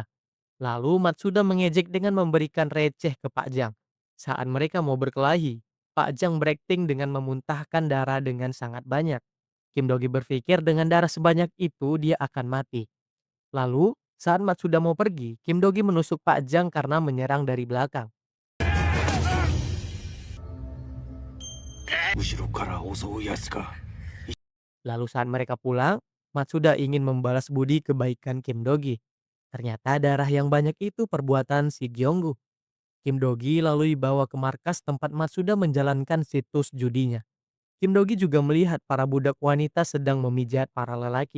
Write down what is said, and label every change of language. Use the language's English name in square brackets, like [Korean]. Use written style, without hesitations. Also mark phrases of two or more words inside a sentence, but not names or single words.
[Indonesian] Lalu Matsuda mengejek dengan memberikan receh ke Pak Jang. Saat mereka mau berkelahi, Pak Jang berakting dengan memuntahkan darah dengan sangat banyak. Kim Dogi berpikir dengan darah sebanyak itu dia akan mati. Lalu, saat Matsuda mau pergi, Kim Dogi menusuk Pak Jang karena menyerang dari belakang. [Japanese] 後ろから襲うやつか。 [Indonesian] Lalu saat mereka pulang, Matsuda ingin membalas budi kebaikan Kim Dogi. Ternyata darah yang banyak itu perbuatan si Gyeonggu. Kim Dogi lalu dibawa ke markas tempat Matsuda menjalankan situs judinya. Kim Dogi juga melihat para budak wanita sedang memijat para lelaki.